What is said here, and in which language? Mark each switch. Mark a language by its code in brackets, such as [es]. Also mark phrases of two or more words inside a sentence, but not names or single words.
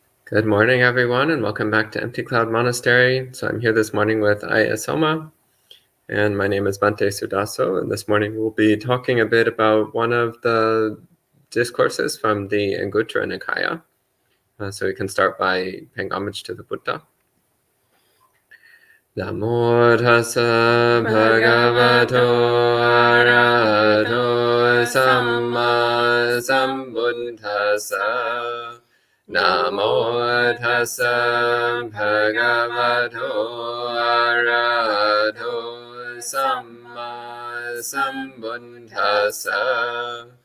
[en] Good morning, everyone, and welcome back to Empty Cloud Monastery. So I'm here this morning with Ayya Soma, and my name is Bhante Suddhaso, and this morning we'll be talking a bit about one of the discourses from the Anguttara Nikaya. So we can start by paying homage to the Buddha. [pi] Namo tassa bhagavato arahato samma sambuddhassa. Namo tassa bhagavato arahato samma sambuddhassa.